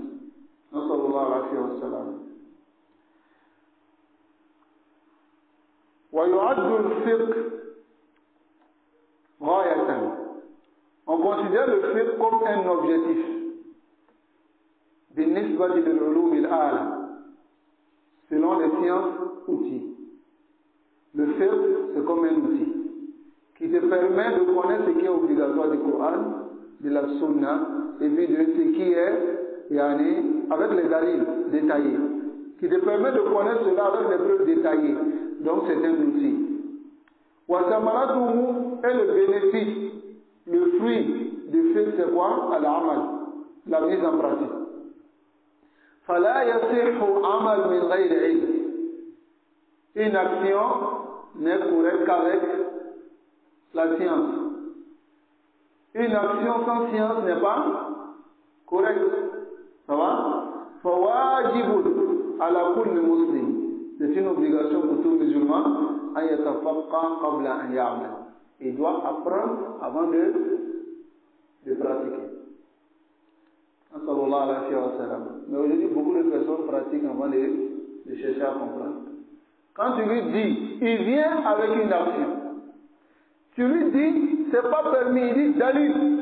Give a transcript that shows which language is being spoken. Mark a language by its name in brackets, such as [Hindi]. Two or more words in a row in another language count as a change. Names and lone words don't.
[Arabic] صلى الله عليه وسلم. ويعد الفقه غاية. [French] On considère le fiqh comme un objectif. [Arabic] بالنسبة للعلوم الآلة. [French] Selon les sciences outils. Le fiqh, c'est comme un outil qui te permet de connaître ce qui est obligatoire du Coran, de la Sunna, et puis de ce qui est avec les dalils détaillés, qui te permet de connaître cela avec les preuves détaillées. Donc c'est un outil. Wasamaratuhu est le bénéfice, le fruit du fiqh, c'est quoi? Al-amal, la mise en pratique. [Arabic] فلا يصح عمل من غير علم. [French] Une action n'est correcte qu'avec la science. Une action sans science n'est pas correcte. Ça va? [Arabic] فواجب على كل مسلم. [French] C'est une obligation pour tout musulman [Arabic] أن يتفقه قبل أن يعمل. [French] Il doit apprendre avant de pratiquer. [Arabic] صلى الله عليه وسلم. [French] Mais aujourd'hui, beaucoup de personnes pratiquent avant de de chercher à comprendre. Quand tu lui dis, il vient avec une action. Tu lui dis, c'est pas permis, il dit dalil.